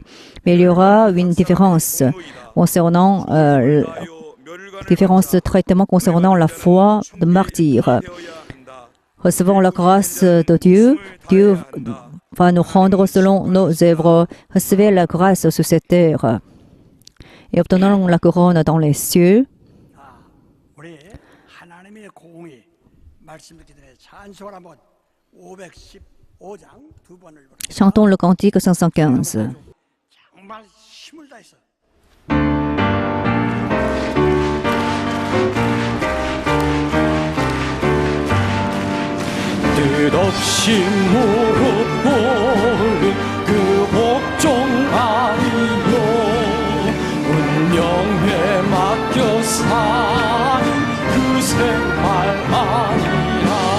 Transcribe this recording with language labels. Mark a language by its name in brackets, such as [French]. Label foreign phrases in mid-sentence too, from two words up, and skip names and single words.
[French] Mais il y aura une différence concernant différence de traitement concernant la foi de martyr. Recevons la grâce de Dieu. Dieu va nous rendre selon nos œuvres. Recevez la grâce sur cette terre et obtenons la couronne dans les cieux. [Korean] 우리 하나님의 공의 말씀 듣기 전에 찬송을 한번 515장 두 번을 읽어요. [French] Chantons le cantique 515. [Korean] 정말 힘을 다해서 뜻없이 무릎 꿇는 그 복종 아니요 운명에 맡겨 사는 그 생활 아니라